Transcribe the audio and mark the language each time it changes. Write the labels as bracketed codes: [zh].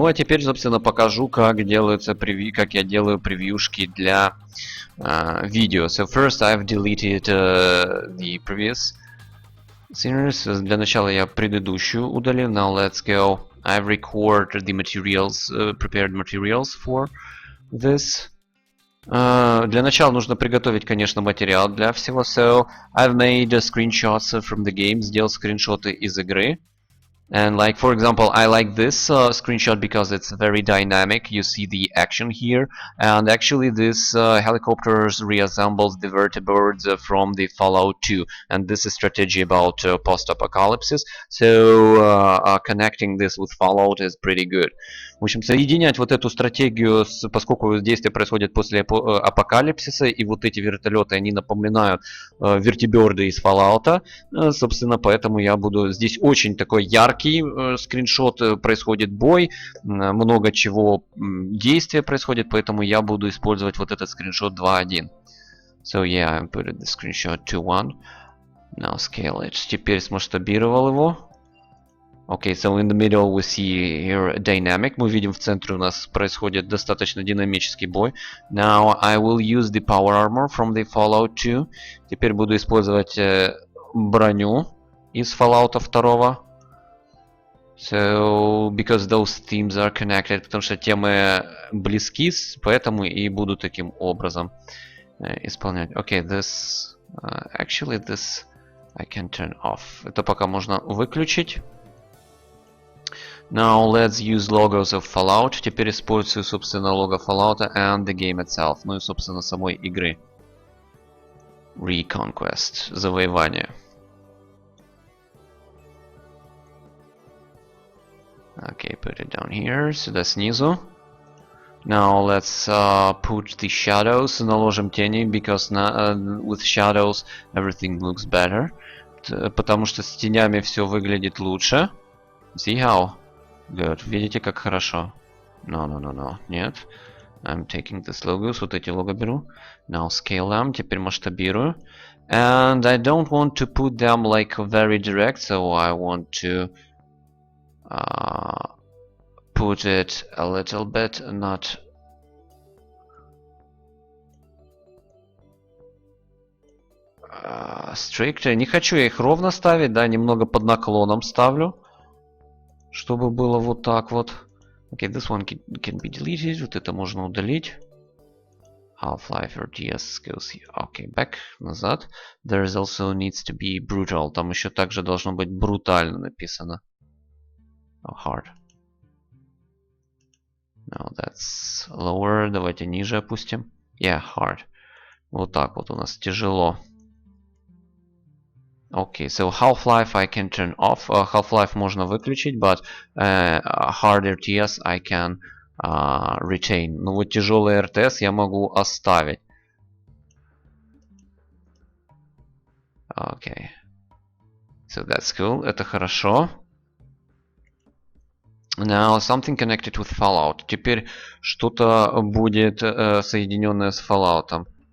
[ru] Ну, а теперь, собственно, покажу, как делаются как я делаю превьюшки для видео. [en] So, first I've deleted the previous scenes. [ru] Для начала я предыдущую удалил. [en] Now let's go. I've recorded the materials, prepared materials for this. [ru] Для начала нужно приготовить, конечно, материал для всего. [en] So, I've made screenshots from the game. [ru] Сделал скриншоты из игры. [en] And like, for example, I like this screenshot because it's very dynamic. You see the action here. And actually this helicopters reassembles the vertebrates from the Fallout 2. And this is strategy about post-apocalypse. So connecting this with Fallout is pretty good. [ru] В общем, соединять вот эту стратегию, поскольку действие происходит после апокалипсиса, и вот эти вертолеты, они напоминают вертиберды из Fallout. Собственно, поэтому я буду... Здесь очень такое яркое яркий скриншот, происходит бой, много чего действия происходит, поэтому я буду использовать вот этот скриншот 2.1. [en] So yeah, I put the screenshot 2.1. Now scale it. [ru] Теперь смасштабировал его. [en] Okay, so in the middle we see here a dynamic. [ru] Мы видим в центре у нас происходит достаточно динамический бой. [en] Now I will use the power armor from the Fallout 2. [ru] Теперь буду использовать броню из Fallout 2. [en] So, because those themes are connected, [ru] потому что темы близки, поэтому и буду таким образом исполнять. [en] Okay, this... actually, this I can turn off. [ru] Это пока можно выключить. [en] Now let's use logos of Fallout. [ru] Теперь использую, собственно, лого Fallout [en] and the game itself. [ru] Ну и, собственно, самой игры. Reconquest. Завоевание. [en] Okay, put it down here. [ru] Сюда снизу. [en] Now let's put the shadows. [ru] Наложим тени, [en] because with shadows everything looks better. [ru] Потому что с тенями все выглядит лучше. [en] See how? Good. [ru] Видите, как хорошо? [en] No. [ru] Нет. [en] I'm taking this logos. [ru] Вот эти лого беру. [en] Now scale them. [ru] Теперь масштабирую. [en] And I don't want to put them like very direct, so I want to put it a little bit, not strict. [ru] Не хочу я их ровно ставить, да, немного под наклоном ставлю, чтобы было вот так вот. [en] Okay, this one can be deleted. [ru] Вот это можно удалить. [en] Half-Life RTS goes here. Okay, back, [ru] назад. [en] There is also needs to be brutal. [ru] Там еще также должно быть брутально написано. [en] Oh, hard. No, that's lower. [ru] Давайте ниже опустим. [en] Yeah, hard. [ru] Вот так вот у нас тяжело. [en] Okay, so Half-Life I can turn off. [ru] Half-Life можно выключить, [en] but hard RTS I can retain. [ru] Ну вот тяжелый RTS я могу оставить. [en] Okay. So that's cool. [ru] Это хорошо. [en] Now something connected with Fallout. [ru] Теперь что-то будет соединенное с Fallout.